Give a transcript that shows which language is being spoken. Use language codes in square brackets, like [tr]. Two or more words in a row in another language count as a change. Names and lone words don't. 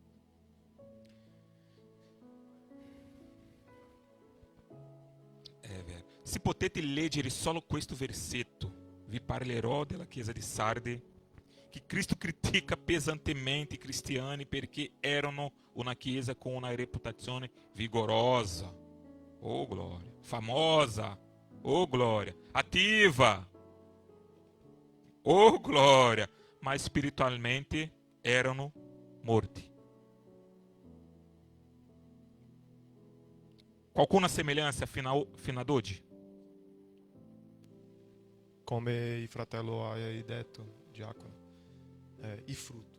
[it] È vero. Se potete leggere solo questo versetto, vi parlerò della chiesa di Sardi, che Cristo critica pesantemente i cristiani perché erano una chiesa con una reputazione vigorosa, [pt] oh glória, [it] famosa, [pt] oh glória, [it] attiva, [pt] oh glória, [it] ma spiritualmente erano morti. Qualcuna semelhança fino ad oggi? Come il fratello hai detto, diacono, il frutto.